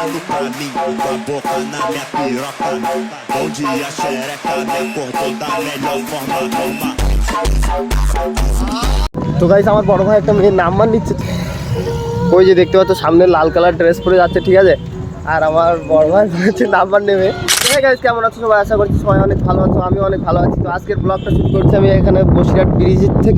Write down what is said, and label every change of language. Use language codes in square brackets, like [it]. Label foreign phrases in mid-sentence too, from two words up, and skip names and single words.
[pt] olhando pra mim, com a boca na minha piroca. Bom dia, xereca, me acordou da melhor forma. Toma. [bn] তো গাইস আমার বড় ভাই একটা মেয়ের নাম্বার নিচ্ছে, ওই যে দেখতে পাচ্ছ সামনে লাল [en] colour dress [bn] পরে যাচ্ছে, ঠিক আছে। আর আমার বড় ভাই হচ্ছে নাম্বার নেবে। গাইস কেমন আছো সবাই? আশা করছি সবাই অনেক ভালো আছো, আমি অনেক ভালো আছি। তো আজকের ব্লগটা শুরু করছি আমি এখানে বসিরহাট ব্রিজ থেকে।